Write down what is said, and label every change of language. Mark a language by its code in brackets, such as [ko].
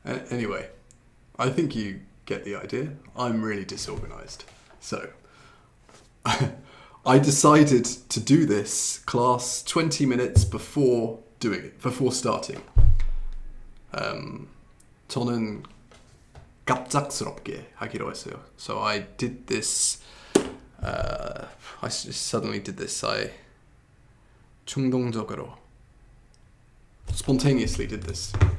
[en] Anyway, I think you get the idea. I'm really disorganized. So, I decided to do this class 20 minutes before starting. [ko] 저는 갑작스럽게 하기로 했어요. [en] So I did this. I suddenly did this. I [ko] 충동적으로, [en] spontaneously did this.